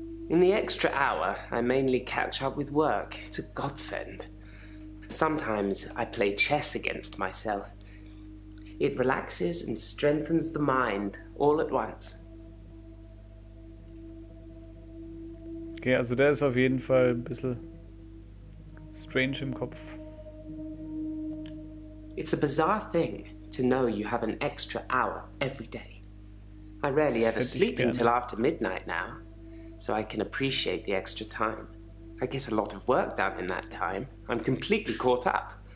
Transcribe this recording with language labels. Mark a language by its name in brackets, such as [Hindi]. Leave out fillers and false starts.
[English] In the extra hour, I mainly catch up with work. It's a godsend. Sometimes I play chess against myself. It relaxes and strengthens the mind all at once. [German] Okay, also der ist auf jeden Fall ein bisschen strange im Kopf. [English] It's a bizarre thing to know you have an extra hour every day. I rarely ever sleep until after midnight now, so I can appreciate the extra time. I get a lot of work done in that time. I'm completely caught up.